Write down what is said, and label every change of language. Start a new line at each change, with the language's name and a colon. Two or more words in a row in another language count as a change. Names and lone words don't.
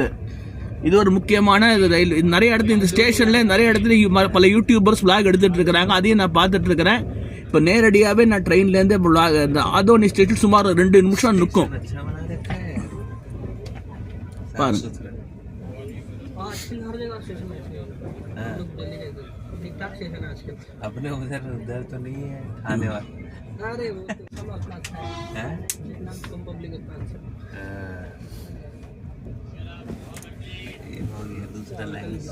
Tamil: இது ஒரு முக்கியமான ரயில். நிறைய இடத்துல இந்த ஸ்டேஷன்ல நிறைய இடத்துல பல
English: YouTubers vlog
Tamil: எடுத்துட்டு இருக்கிறாங்க, அதையும் நான் பார்த்துட்டு இருக்கிறேன். இப்போ நேரடியாகவே நான் ட்ரெயின்லேருந்து இந்த ஆதோனி ஸ்டேஷன் சுமார் 2 நிமிஷம் நிற்கும் பாருங்க.
Hindi: अपने उधर तो नहीं है थाने वाला। अरे वो तो सब अपना है जितना कम पब्लिक उतना अच्छा। ये हो गया दूसरा लाइन।